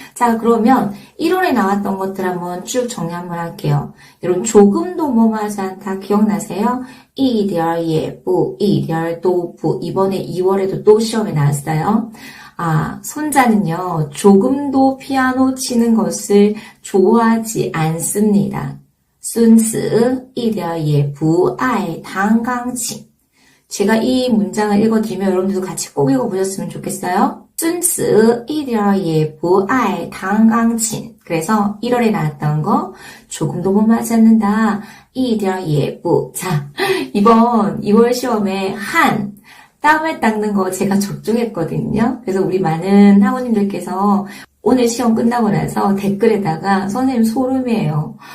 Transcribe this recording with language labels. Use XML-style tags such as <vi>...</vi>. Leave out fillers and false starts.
<ko>자, 그러면 1월에 나왔던 것들 한번 쭉 정리 한번 할게요. 여러분 조금도 뭐하지 않다 기억나세요? 一点也不一点都不 이번에 2월에도 또 시험에 나왔어요. 손자는요, 조금도 피아노 치는 것을 좋아하지 않습니다.</ko> <zh>孙子一点也不爱弹钢琴.</zh> <ko>제가 이 문장을 읽어드리면 여러분들도 같이 꼭 읽어보셨으면 좋겠어요.</ko> <zh>孙子一点也不爱弹钢琴.</zh> <ko>그래서 1월에 나왔던 거 조금도 못 맞지 않는다.</ko> <zh>一点也不.</zh> <ko>자, 이번 2월 시험에 한 땀을 닦는 거 제가 적중했거든요. 그래서 우리 많은 학우님들께서 오늘 시험 끝나고 나서 댓글에다가 선생님 소름이에요.</ko>